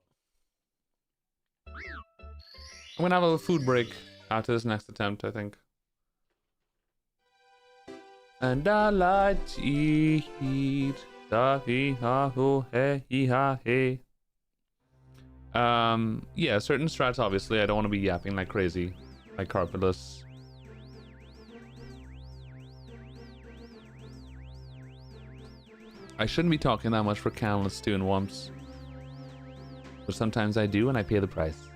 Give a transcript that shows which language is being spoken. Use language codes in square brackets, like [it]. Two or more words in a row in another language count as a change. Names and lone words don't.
[en] I'm gonna have a food break after this next attempt, I think. And I like to eat. Da hee ha ho hey hee ha hey. Yeah, certain strats obviously. I don't want to be yapping like crazy, like Carpulus. I shouldn't be talking that much for countless stew and wumps. But sometimes I do and I pay the price.